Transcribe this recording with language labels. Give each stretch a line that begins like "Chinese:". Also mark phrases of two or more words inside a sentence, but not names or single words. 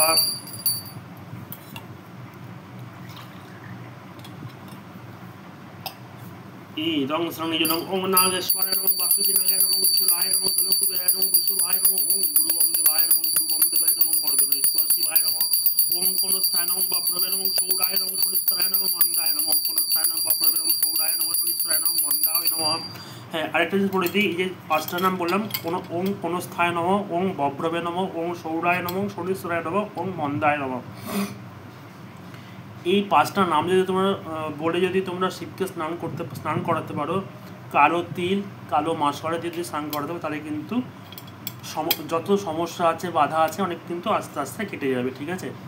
Sanskrit: ইদং স্নানজনং ওং নাগেশ্বরায় নমঃ, বাসুকী নাগায় নমঃ, ত্রিশূলায় নমঃ, ধনুকুবেরায় নমঃ, বৃষভায় নমঃ, ওং গুরুবম দেবায় নমঃ, গুরুবম দেবায় নমঃ, অর্ধনেশ্বর শিবায় নমঃ, ওং কোণস্থায় নমঃ, বাভ্রবে নমঃ, সৌরায় নমঃ, শনিস্তরায় নমঃ, মন্দায় নমঃ, কোণস্থায় নমঃ, বাভ্রবে নমঃ, সৌরায় নমঃ, শনিশ্চরায় নমঃ মন্দায় নমঃ।
Bangla: হ্যাঁ, আরেকটা জিনিস বলে দিই, এই যে পাঁচটার নাম বললাম,
Sanskrit: কোনো ওং কোনো স্থায় নমঃ, ওং বব্রবে নমঃ, ওং সৌরায় নমঃ, শনিশ্চরায় নমঃ, ওং মন্দায় নমঃ।
Bangla: এই পাঁচটা নাম যদি তোমরা বলে যদি তোমরা শিবকে স্নান করাতে পারো, কালো তিল কালো মাসকড়া যদি স্নান করাতে পারো, তাহলে কিন্তু যত সমস্যা আছে বাধা আছে অনেক কিন্তু আস্তে আস্তে কেটে যাবে, ঠিক আছে।